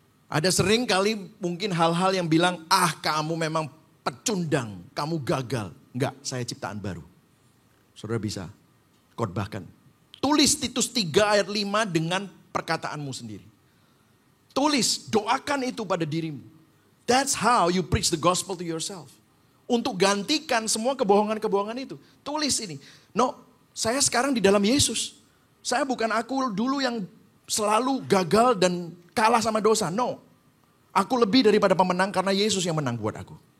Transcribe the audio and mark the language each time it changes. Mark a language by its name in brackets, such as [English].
[Indonesian] Ada sering kali mungkin hal-hal yang bilang, kamu memang pecundang, kamu gagal. Enggak, saya ciptaan baru. Saudara bisa khotbahkan. Tulis Titus 3 ayat 5 dengan perkataanmu sendiri. Tulis, doakan itu pada dirimu. [English] That's how you preach the gospel to yourself. [Indonesian] Untuk gantikan semua kebohongan-kebohongan itu. Tulis ini. No, saya sekarang di dalam Yesus. Saya bukan aku dulu yang selalu gagal dan kalah sama dosa. No. Aku lebih daripada pemenang karena Yesus yang menang buat aku.